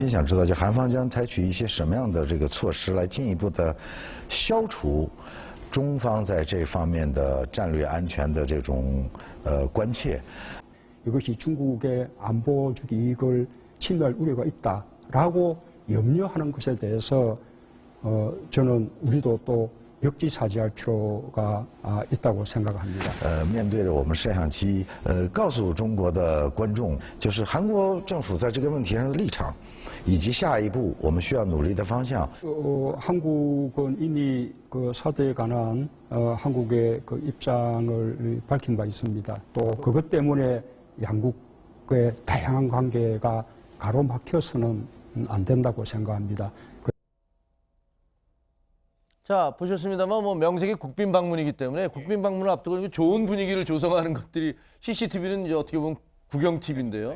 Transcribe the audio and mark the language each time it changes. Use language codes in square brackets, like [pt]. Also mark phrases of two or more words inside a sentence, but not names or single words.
[zh] 想知道，就韩方将采取一些什么样的这个措施来进一步的消除中方在这方面的战略安全的这种关切。 [ko] 이것이 중국의 안보적 이익을 침해할 우려가 있다라고 염려하는 것에 대해서 저는 우리도 또 역지사지할 필요가 있다고 생각합니다. [zh] 面对着我们摄像机，告诉中国的观众，就是韩国政府在这个问题上的立场，以及下一步我们需要努力的方向。 [ko] 한국은 이미 그 사드에 관한 한국의 그 입장을 밝힌 바 있습니다. 또 그것 때문에 양국의 다양한 관계가 가로막혀서는 안 된다고 생각합니다. 자, 보셨습니다만 뭐 명색이 국빈 방문이기 때문에 국빈 방문을 앞두고 좋은 분위기를 조성하는 것들이 CCTV는 이제 어떻게 보면 구경 TV인데요.